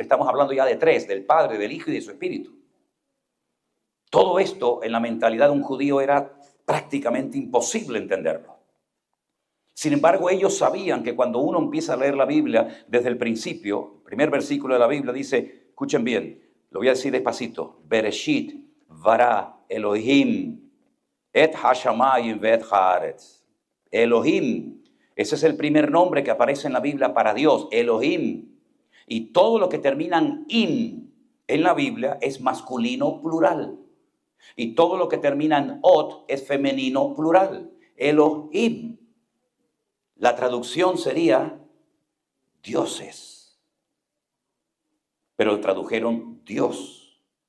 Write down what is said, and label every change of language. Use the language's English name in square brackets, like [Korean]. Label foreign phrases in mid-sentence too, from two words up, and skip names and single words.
[Spanish] Estamos hablando ya de tres, del Padre, del Hijo y de su Espíritu. Todo esto en la mentalidad de un judío era prácticamente imposible entenderlo. Sin embargo, ellos sabían que cuando uno empieza a leer la Biblia desde el principio, el primer versículo de la Biblia dice, escuchen bien, lo voy a decir despacito, [Hebrew] Bereshit bara Elohim et hashamayim vet haaretz. [Spanish] Elohim, ese es el primer nombre que aparece en la Biblia para Dios, Elohim. Y todo lo que termina en im en la Biblia es masculino plural. Y todo lo que termina en ot es femenino plural, Elohim. La traducción sería dioses, pero tradujeron Dios.